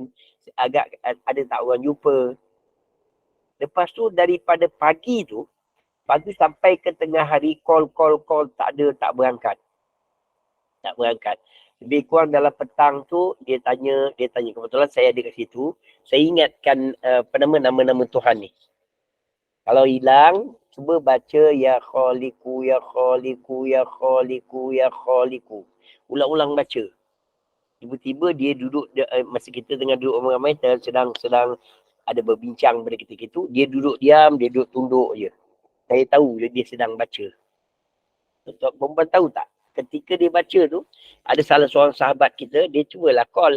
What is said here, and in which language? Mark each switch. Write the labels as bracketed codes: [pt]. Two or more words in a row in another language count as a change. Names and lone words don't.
[ms] Agak ada tak orang jumpa. Lepas tu daripada pagi sampai ke tengah hari call tak ada, tak berangkat. Lebih kurang dalam petang tu dia tanya kebetulan saya ada kat situ. Saya ingatkan nama-nama Tuhan ni. Kalau hilang, cuba baca [ar] يا خالق يا خالق يا خالق يا خالق. [ms] Ulang-ulang baca. Tiba-tiba dia duduk masa kita tengah duduk ramai-ramai sedang ada berbincang pada ketika itu, dia duduk diam, dia duduk tunduk je. Saya tahu dia sedang baca. Perempuan tahu tak? Ketika dia baca tu, ada salah seorang sahabat kita, dia cubalah call.